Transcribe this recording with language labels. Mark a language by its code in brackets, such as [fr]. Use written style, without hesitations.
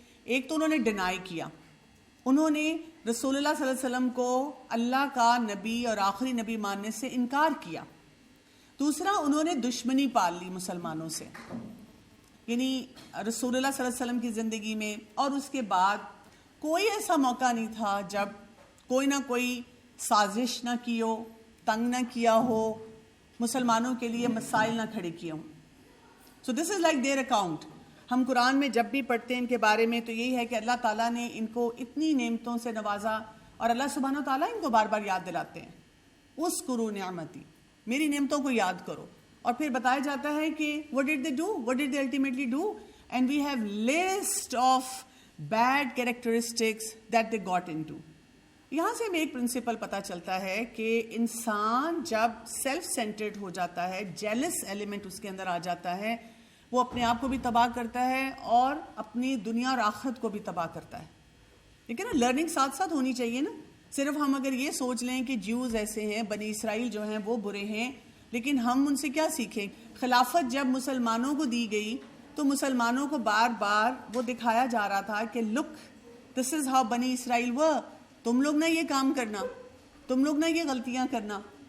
[ur] ایک تو انہوں نے ڈینائی کیا، انہوں نے رسول اللہ صلی اللہ علیہ وسلم کو اللہ کا نبی اور آخری نبی ماننے سے انکار کیا، دوسرا انہوں نے دشمنی پال لی مسلمانوں سے، یعنی رسول اللہ صلی اللہ علیہ وسلم کی زندگی میں اور اس کے بعد کوئی ایسا موقع نہیں تھا جب کوئی نہ کوئی سازش نہ کی ہو، تنگ نہ کیا ہو، مسلمانوں کے لیے مسائل نہ کھڑے کیے ہوں. [en] So this is like their account. [ur] ہم قرآن میں جب بھی پڑھتے ہیں ان کے بارے میں تو یہی ہے کہ اللہ تعالیٰ نے ان کو اتنی نعمتوں سے نوازا، اور اللہ سبحانہ و تعالیٰ ان کو بار بار یاد دلاتے ہیں، اذکروا نعمتی، میری نعمتوں کو یاد کرو. اور پھر بتایا جاتا ہے کہ [en] what did they do, what did they ultimately do, and we have list of bad characteristics that they got into. [ur] یہاں سے ہمیں ایک پرنسپل پتہ چلتا ہے کہ انسان جب سیلف سینٹرڈ ہو جاتا ہے، جیلس ایلیمنٹ اس کے اندر آ جاتا ہے، وہ اپنے آپ کو بھی تباہ کرتا ہے اور اپنی دنیا اور آخرت کو بھی تباہ کرتا ہے. ٹھیک ہے نا، لرننگ ساتھ ساتھ ہونی چاہیے نا. صرف ہم اگر یہ سوچ لیں کہ جیوز ایسے ہیں، بنی اسرائیل جو ہیں وہ برے ہیں، لیکن ہم ان سے کیا سیکھیں؟ خلافت جب مسلمانوں کو دی گئی تو مسلمانوں کو بار بار وہ دکھایا جا رہا تھا کہ [en] look this is how بنی اسرائیل were, [ur] تم لوگ نہ یہ کام کرنا، تم لوگ نہ یہ غلطیاں کرنا.